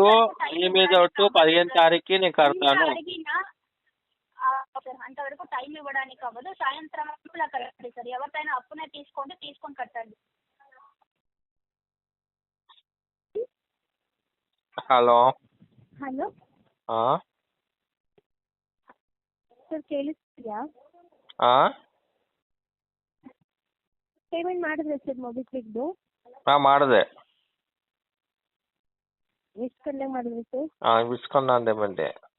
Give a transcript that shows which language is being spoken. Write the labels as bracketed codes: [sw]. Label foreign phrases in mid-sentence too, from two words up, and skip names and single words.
[te] 15 తారీఖుకి నేను కడతాను. అంతవరకు టైం ఇవ్వడానికి అవ్వదు. సాయంత్రం కట్టండి సార్. ఎవరిదైనా అప్పునే తీసుకొని కట్టండి. హలో. [kn] హలో ಸರ್ ಕೇಳಿಸ್ತಿದ್ಯಾ? ಪೇಮೆಂಟ್ ಮಾಡಿದ್ರೆ ಸರ್ ಮೊಬಿಕ್ವಿಕ್ದು? ಮಾಡಿದೆ. ಎಷ್ಟು ಗಂಟೆಗೆ ಮಾಡಿದ್ರಿ ಸರ್? ಇಸ್ಕೊಂಡೆ ಬಂದೆ.